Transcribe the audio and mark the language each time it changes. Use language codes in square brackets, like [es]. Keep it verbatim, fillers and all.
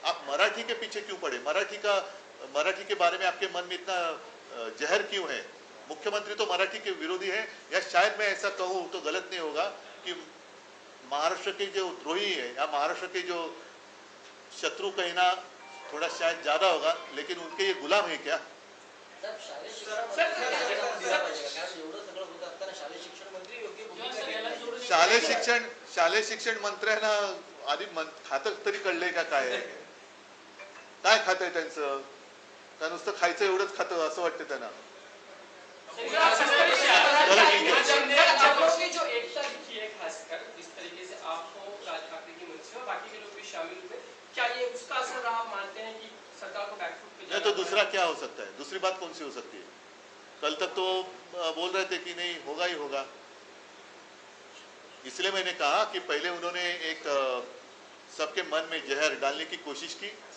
[hi] आप मराठी के पीछे क्यों पड़े? मराठी का मराठी के बारे में आपके मन में इतना अ, जहर क्यों है? मुख्यमंत्री तो मराठी के विरोधी है, या शायद मैं ऐसा कहूँ तो गलत नहीं होगा कि महाराष्ट्र के जो द्रोही है या महाराष्ट्र के जो शत्रु कहना थोड़ा शायद ज्यादा होगा, लेकिन उनके ये गुलाम है क्या? [mr] साहेब, शालेय शिक्षणामध्ये दिला पाहिजे का? कारण एवढं सगळं होत असताना शालेय शिक्षण मंत्री योग्य किंवा भूमिका घेत सगळ्याला नाही. जोडून शालेय शिक्षण शालेय शिक्षण मंत्र्यांना आधी मन खातं तरी कळलंय का काय आहे? काय खात आहे त्यांचं? का नुसतं खायचं एवढंच खातं असं वाटतं त्यांना? [hi] चलो ठीक है. आप लोगों की जो एकता दिखी है खासकर जिस तरीके से आप हो, राज ठाकरे की मंत्री और बाकी के लोग भी शामिल हुए, क्या ये उसका असर आप मानते हैं कि सरकार को बैकफुट पे नहीं जाना पड़ा? दूसरा क्या हो सकता है? दूसरी बात कौन सी हो सकती है? कल तक तो अ, बोल रहे थे कि नहीं होगा ही होगा, इसलिए मैंने कहा कि पहले उन्होंने एक अ, सबके मन में जहर डालने की कोशिश की.